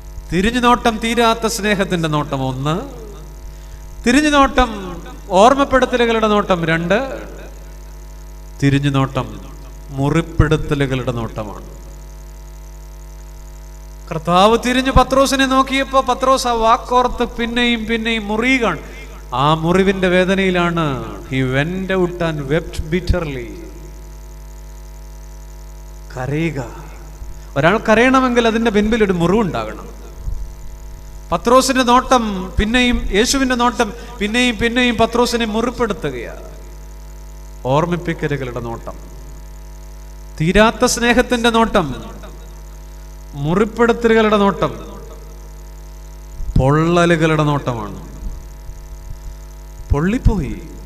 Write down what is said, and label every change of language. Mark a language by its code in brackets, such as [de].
[ml] തിരിഞ്ഞു നോട്ടം തീരാത്ത സ്നേഹത്തിന്റെ നോട്ടം 1. തിരിഞ്ഞു നോട്ടം ഓർമ്മപ്പെടുത്തലുകളുടെ നോട്ടം 2. തിരിഞ്ഞു നോട്ടം മുറിപ്പെടുത്തലുകളുടെ നോട്ടമാണ്. കർത്താവ് തിരിഞ്ഞു പത്രോസിനെ നോക്കിയപ്പോ പത്രോസ് ആ വാക്കോർത്ത് പിന്നെയും പിന്നെയും മുറിയുകയാണ്. ആ മുറിവിന്റെ വേദനയിലാണ് [en] he went out and wept bitterly. [ml] കരയുക. ഒരാൾ കരയണമെങ്കിൽ അതിന്റെ പിൻപിൽ ഒരു മുറിവുണ്ടാകണം. പത്രോസിന്റെ നോട്ടം പിന്നെയും, യേശുവിന്റെ നോട്ടം പിന്നെയും പിന്നെയും പത്രോസിനെ മുറിപ്പെടുത്തുകയാണ്. ഓർമ്മിപ്പിക്കലുകളുടെ നോട്ടം, തീരാത്ത സ്നേഹത്തിന്റെ നോട്ടം, മുറിപ്പെടുത്തലുകളുടെ നോട്ടം, പൊള്ളലുകളുടെ നോട്ടമാണ്. പൊള്ളിപ്പോയി.